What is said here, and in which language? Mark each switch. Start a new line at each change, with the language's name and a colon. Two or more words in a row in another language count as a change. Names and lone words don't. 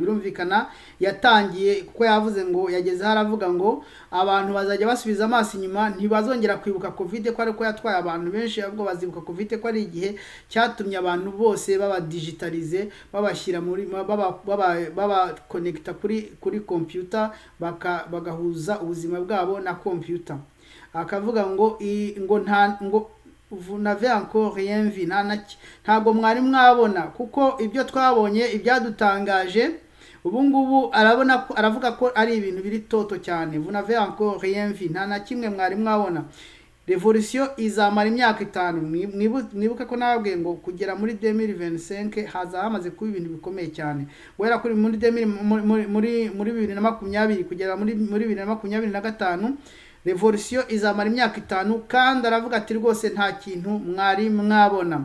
Kinyarwanda: Birumvikana yatangiye kuko yavuze ngo yageze haravuga ngo abantu bazajya basubiza amaso inyuma, ntibazongera kwibuka covid ko ariko yatwaye abantu benshi, ahubwo bazibuka covid ko ari igihe cyatumye abantu bose baba digitalize, babashyira muri baba connecta kuri computer, bagahuza ubuzima bwabo na computer. Akavuga ngo
French: vous n'avez encore rien vu,
Kinyarwanda: ntabwo mwari mwabona, kuko ibyo twabonye ibyadutangaje ubu ngubu aravuga ko ari ibintu biri toto cyane.
French: Vous n'avez encore rien vu,
Kinyarwanda: nta na kimwe mwari mwabona. Revolution izamara imyaka 5. Mwibuke ko nababwiye ngo kugera muri 2025 haza hamaze kuba ibintu bikomeye cyane. Guhera kuri muri 2020 kugera muri 2025 revolution izamara imyaka 5, kandi aravuga ati rwose nta kintu mwari mwabona.